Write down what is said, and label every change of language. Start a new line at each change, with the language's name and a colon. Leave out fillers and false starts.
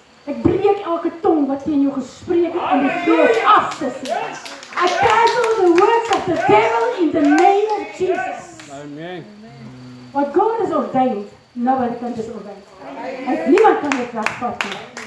Afrikaans: Ek breek elke tong wat teen jou gespreek het en die gees af te sê.
English: I cancel the works of the devil in the name of Jesus. Amen. What God has ordained, nobody can disobey.
Afrikaans: En niemand kan dit wegvat nie.